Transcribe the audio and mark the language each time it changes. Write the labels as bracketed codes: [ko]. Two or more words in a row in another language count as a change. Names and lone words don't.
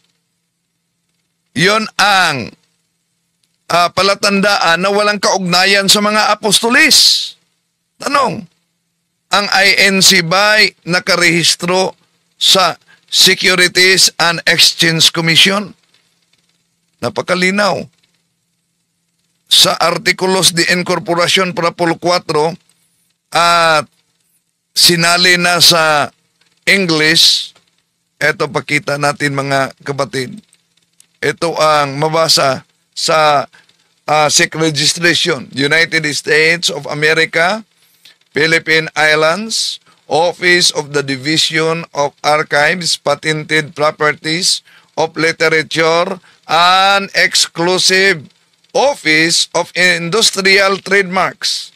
[tl] Yon ang palatandaan na walang kaugnayan sa mga apostolis. Tanong, ang INC ba'y nakarehistro sa Securities and Exchange Commission? Napakalinaw. Sa [es] Artículos de Incorporación para por [tl] 4 at sinali na sa English, eto pakita natin mga kapatid. Ito ang mabasa sa SIC registration. [en] United States of America, Philippine Islands, Office of the Division of Archives, Patented Properties of Literature, and Exclusive Office of Industrial Trademarks.